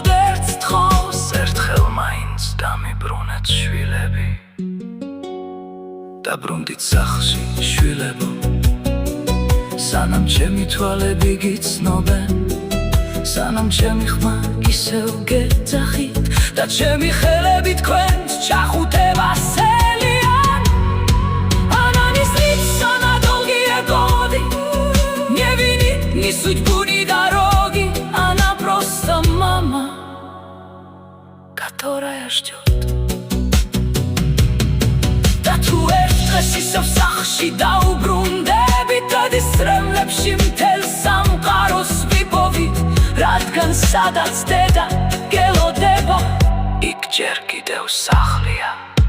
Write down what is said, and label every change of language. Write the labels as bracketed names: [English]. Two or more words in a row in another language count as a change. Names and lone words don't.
[Georgian] ერთს თხოვს ერთხელ მაინც დამიბრუნეთ შვილები დაბრუნდით სახლში შვილებო სანამ ჩემი თვალები გიცნობენ სანამ ჩემი ხმა ისევ გეძახით და ჩემი ხელები თქვენს ჩახუთებას ელიან [Russian] она не злится на долгие годы не винит ни судьбу ни дороги она просто мама которая ждет [Georgian] და თუ ერთ დღეს ისევ სახლში დაუბრუნდებით დადის სრემლებში მთელ სამყაროს ვიპოვით რადგან სადაც დედა გელოდება იქ ჯერ კიდევ სახლია